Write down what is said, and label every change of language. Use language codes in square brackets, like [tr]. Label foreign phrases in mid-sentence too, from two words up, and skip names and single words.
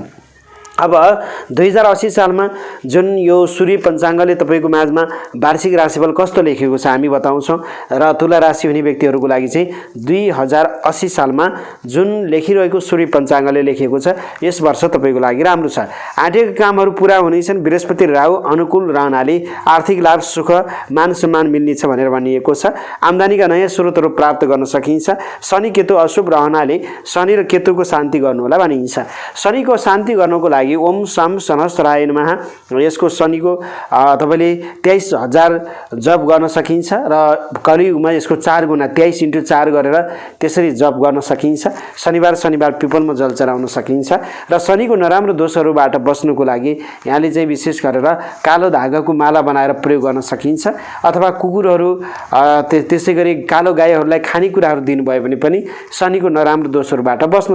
[ne] अब 2080 सालमा जुन यो सूर्य पञ्चाङ्गले तपाईको माझमा वार्षिक राशिफल कस्तो लेखेको छ हामी बताउँछौँ र तुला राशि हुने व्यक्तिहरूको लागि चाहिँ 2080 सालमा जुन लेखिरहेको सूर्य पञ्चाङ्गले लेखेको छ यस वर्ष तपाईको लागि राम्रो छ। आँटेका कामहरू पूरा हुनेछन्। बृहस्पति राहु अनुकूल रहनाले आर्थिक लाभ, सुख, मान सम्मान मिल्नेछ भनेर भनिएको छ। आम्दानीका नयाँ स्रोतहरू प्राप्त गर्न सकिन्छ। शनि केतु अशुभ रहनाले शनि र केतुको शान्ति गर्नु होला भनिन्छ। शनिको शान्ति गर्नको लागि [sa] ओम शम सहस्राय नमः [ne] यसको शनिको तपाईले 23000 जप गर्न सकिन्छ र कलियुगमा यसको 4 गुणा 23 × 4 गरेर त्यसरी जप गर्न सकिन्छ। शनिबार पिपलमा जल चढाउन सकिन्छ र शनिको नराम्रो दोषहरूबाट बच्नुको लागि यहाँले चाहिँ विशेष गरेर कालो धागाको माला बनाएर प्रयोग गर्न सकिन्छ अथवा कुकुरहरू त्यसैगरी कालो गाईहरूलाई खानेकुराहरू दिनुभयो भने पनि शनिको नराम्रो दोषहरूबाट बच्न सकिन्छ।